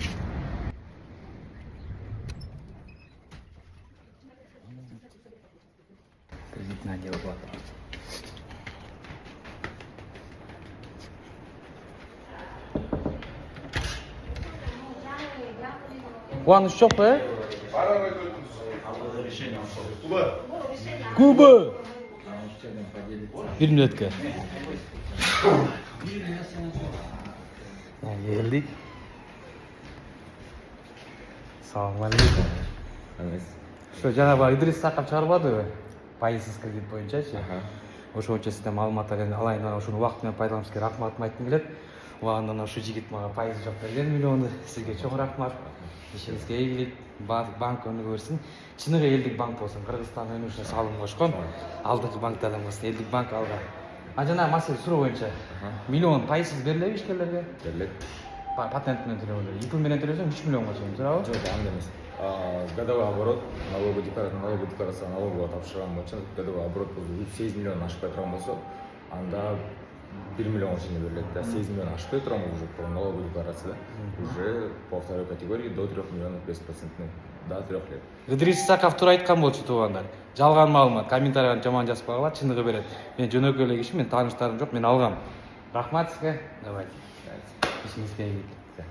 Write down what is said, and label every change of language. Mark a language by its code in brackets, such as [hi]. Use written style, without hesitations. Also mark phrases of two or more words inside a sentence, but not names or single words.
[ru] Кредитный отдел оплаты. [ky] Кубаныч жокпу, э? Куба! [uz] Bir minutga. Geldik. Assalomu alaykum. Shu janob Idris Isakov chiqaribdi. [ky] Пайызсыз кредит боюнчачы. Ошончо сизде маалыматтарды алайын, ошону убакыт менен пайдаланышка рахматымды айткым келет. Убагында ушу жигит мага пайызы жок берген миллионду. Сизге чоң рахмат. Ишиңизге ийгилик, банк өнүгө берсин. Чыныгы Элдик банк болсун, Кыргызстан өнүгүшүнө салым кошкон. Алдыңкы банктардан болсун, Элдик банк алга. Жана маселе суроо боюнча миллион пайызсыз берилеби ишкерлерге? Берилет. Патент менен төлөгөндө. ИП менен төлөсөң 3 миллионго чейин туурабы? Жок, андай эмес. [ru] Годовой оборот, налоговая декларация налогового [ky] тапшырган боюнча [ru] годовой оборот [ky] 8 миллион ашпай турган болсо, анда 1 миллионго чейин берилет. [ru] 8 [ky] миллион ашпай турган [ru] уже по налоговой декларацияда уже по второй категории до 3 миллионов 5% до 3 лет. [ky] Ыдырыс Исаков туура айткан болчу туугандар. Жалган маалымат, комментарийга жаман жазбагыла, чыныгы берет. Мен жөнөкөй эле киши, мен тааныштарым жок, мен алгам. Рахмат сизге. Давайте. Ишиңизге ийгилик.